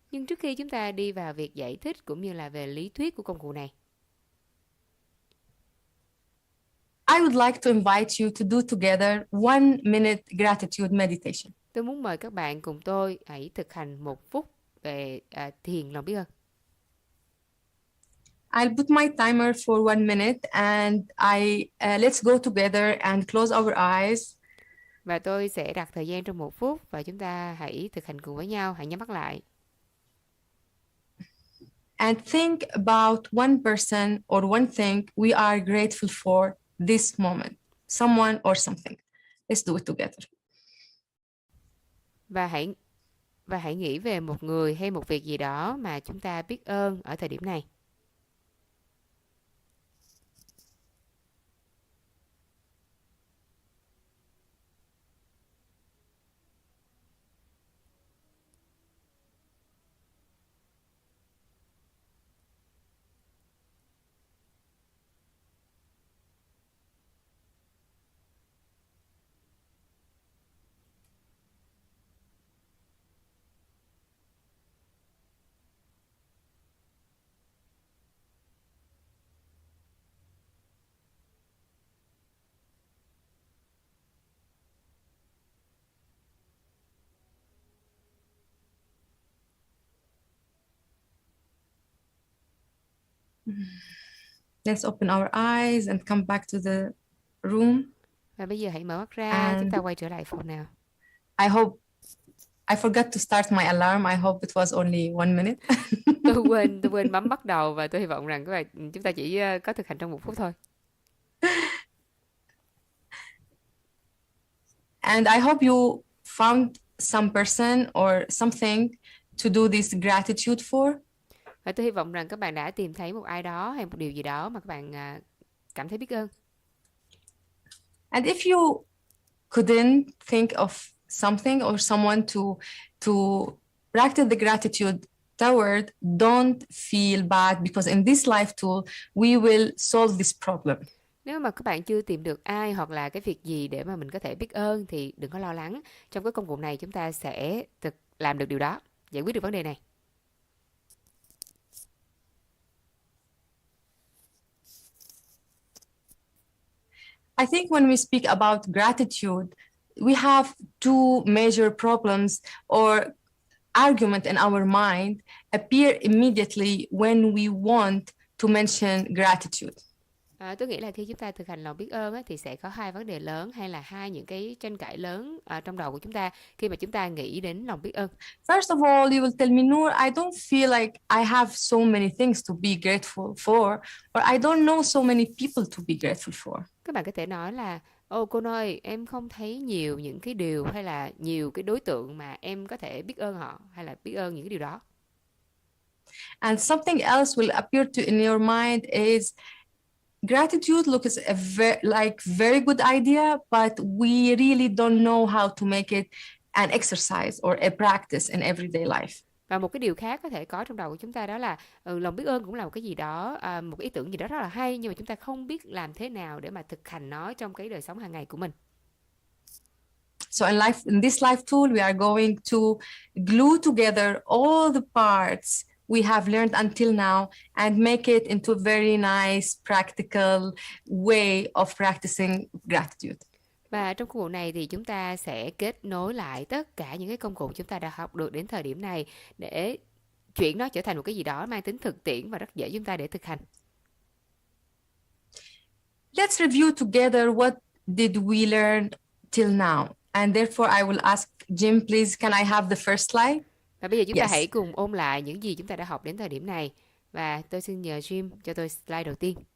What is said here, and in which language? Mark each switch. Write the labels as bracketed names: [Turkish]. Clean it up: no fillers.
[Vietnamese] nhưng trước khi chúng ta đi vào việc giải thích cũng như là về lý thuyết của công cụ này, [English] I would like to invite you to do together 1-minute gratitude meditation. [Vietnamese] Tôi muốn mời các bạn cùng tôi hãy thực hành 1 phút về thiền lòng biết ơn. [English] I'll put my timer for 1 minute and let's go together and close our eyes. [Vietnamese] Và tôi sẽ đặt thời gian trong 1 phút và chúng ta hãy thực hành cùng với nhau, hãy nhắm mắt lại. [English] And think about one person or one thing we are grateful for this moment, someone or something. Let's do it together. [Vietnamese] Và hãy nghĩ về một người hay một việc gì đó mà chúng ta biết ơn ở thời điểm này. [English] Let's open our eyes and come back to the room. [Vietnamese] Và bây giờ hãy mở mắt ra, chúng [English] And [Vietnamese] ta quay trở lại phòng nào. [English] I hope I forgot to start my alarm. I hope it was only 1 minute. [Vietnamese] Tôi quên bấm bắt đầu và tôi hy vọng rằng chúng ta chỉ có thực hành trong 1 phút thôi. [English] And I hope you found some person or something to do this gratitude for. [Vietnamese] Và tôi hy vọng rằng các bạn đã tìm thấy một ai đó hay một điều gì đó mà các bạn cảm thấy biết ơn. [English] And if you couldn't think of something or someone to practice the gratitude toward, don't feel bad, because in this life tool we will solve this problem. [Vietnamese] Nếu mà các bạn chưa tìm được ai hoặc là cái việc gì để mà mình có thể biết ơn thì đừng có lo lắng. Trong cái công cụ này chúng ta sẽ làm được điều đó, giải quyết được vấn đề này. [English] I think when we speak about gratitude, we have 2 major problems or argument in our mind appear immediately when we want to mention gratitude. [Vietnamese] Tôi nghĩ là khi chúng ta thực hành lòng biết ơn thì sẽ có 2 vấn đề lớn hay là 2 những cái tranh cãi lớn trong đầu của chúng ta khi mà chúng ta nghĩ đến lòng biết ơn. [English] First of all, you will tell me, Noor, I don't feel like I have so many things to be grateful for, or I don't know so many people to be grateful for. [Vietnamese] Các bạn có thể nói là cô ơi, em không thấy nhiều những cái điều hay là nhiều cái đối tượng mà em có thể biết ơn họ hay là biết ơn những cái điều đó. [English] And something else will appear to in your mind is gratitude looks a very good idea, but we really don't know how to make it an exercise or a practice in everyday life. [Vietnamese] Và một cái điều khác có thể có trong đầu của chúng ta đó là lòng biết ơn cũng là một cái gì đó, một cái ý tưởng gì đó rất là hay, nhưng mà chúng ta không biết làm thế nào để mà thực hành nó trong cái đời sống hàng ngày của mình. [English] So in this life tool, we are going to glue together all the parts we have learned until now and make it into a very nice, practical way of practicing gratitude. [Vietnamese] Và trong công cụ này thì chúng ta sẽ kết nối lại tất cả những cái công cụ chúng ta đã học được đến thời điểm này để chuyển nó trở thành một cái gì đó mang tính thực tiễn và rất dễ chúng ta để thực hành. [English] Let's review together what did we learn till now. And therefore I will ask Jim, please, can I have the first slide? [Vietnamese] Và bây giờ chúng ta hãy cùng ôn lại những gì chúng ta đã học đến thời điểm này. Và tôi xin nhờ Jim cho tôi slide đầu tiên.